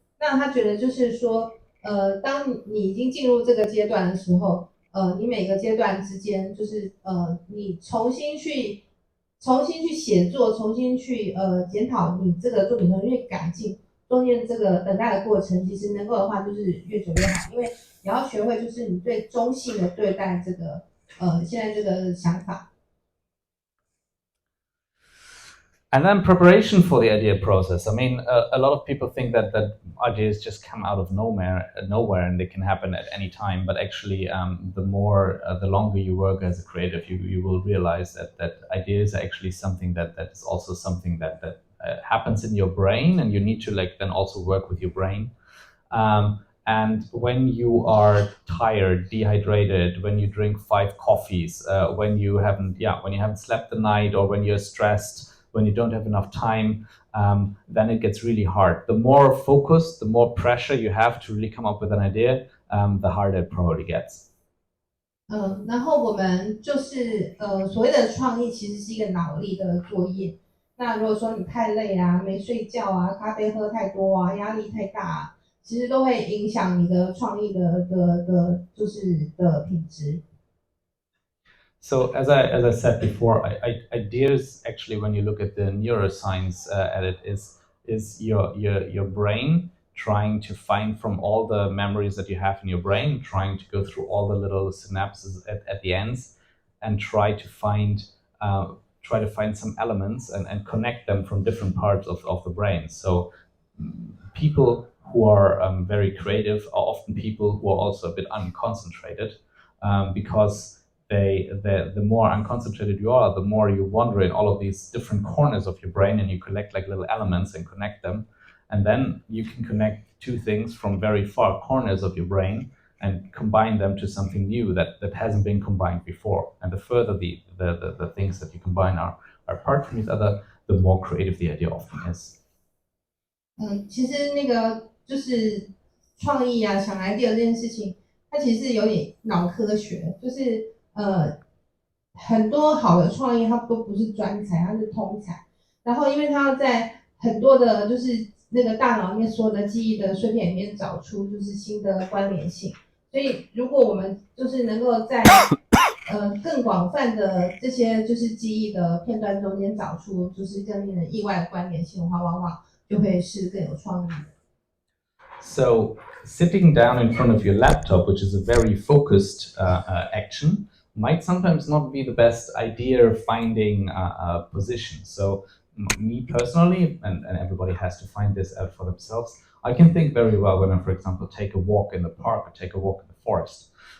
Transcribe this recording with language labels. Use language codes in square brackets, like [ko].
[zh] 那他觉得就是说，当你已经进入这个阶段的时候，你每个阶段之间就是你重新去写作，重新去检讨你这个作品中去改进，中间这个等待的过程，其实能够的话就是越久越好，因为你要学会就是你对中性的对待这个现在这个想法。 [en] And then preparation for the idea process. I mean, a lot of people think that ideas just come out of nowhere, and they can happen at any time. But actually, the longer you work as a creative, you will realize that ideas are actually something that is also something that happens in your brain, and you need to then also work with your brain. And when you are tired, dehydrated, when you drink 5 coffees, when you haven't slept the night, or when you're stressed, when you don't have enough time, then it gets really hard. The more focused, the more pressure you have to really come up with an idea, the harder it probably gets. [zh] 然后我们就是所谓的创意其实是一个脑力的作业。那如果说你太累啊、没睡觉啊、咖啡喝太多啊、压力太大啊，其实都会影响你的创意的就是的品质。 [en] So as I said before, ideas actually, when you look at the neuroscience at it, is your brain trying to find from all the memories that you have in your brain, trying to go through all the little synapses at the ends, and try to find some elements and connect them from different parts of the brain. So people who are very creative are often people who are also a bit unconcentrated, because the more unconcentrated you are, the more you wander in all of these different corners of your brain, and you collect like little elements and connect them. And then you can connect 2 things from very far corners of your brain and combine them to something new that hasn't been combined before. And the further the things that you combine are apart from each other, the more creative the idea often is. [zh] 其实那个就是创意啊、想 idea 这件事情，它其实是有点脑科学，就是很多好的创意它都不是专才，它是通才。然后因为它要在很多的就是那个大脑里面所有的记忆的碎片里面找出就是新的关联性，所以如果我们就是能够在更广泛的这些就是记忆的片段中间找出就是更令人意外的关联性的话，往往就会是更有创意的。 [en] So sitting down in front of your laptop, which is a very focused action, might sometimes not be the best idea finding position. So me personally, and everybody has to find this out for themselves, I can think very well when I, for example, take a walk in the park or take a walk in the forest.